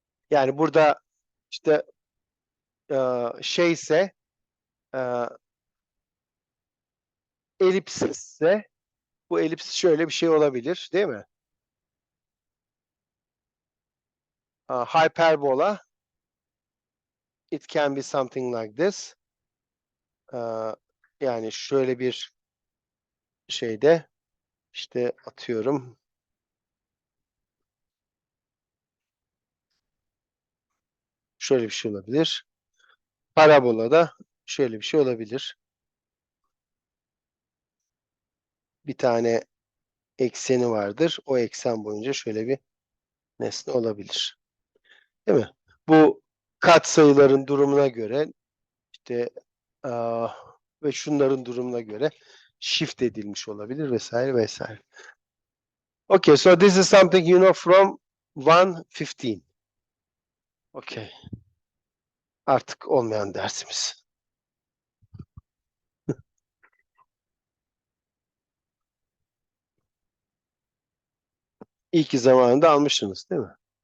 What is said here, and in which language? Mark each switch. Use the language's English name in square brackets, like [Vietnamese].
[Turkish] Yani burada işte şeyse elips ise, bu elips şöyle bir şey olabilir, değil mi? [English] Hyperbola, it can be something like this. [Turkish] Yani şöyle bir şeyde, işte atıyorum, şöyle bir şey olabilir. Parabola da şöyle bir şey olabilir. Bir tane ekseni vardır. O eksen boyunca şöyle bir nesne olabilir. Değil mi? Bu katsayıların durumuna göre işte ve şunların durumuna göre shift edilmiş olabilir vesaire vesaire. [English] Okay, so this is something you know from 115. Okay. [Turkish] Artık olmayan dersimiz. İyi ki zamanında almışsınız, değil mi?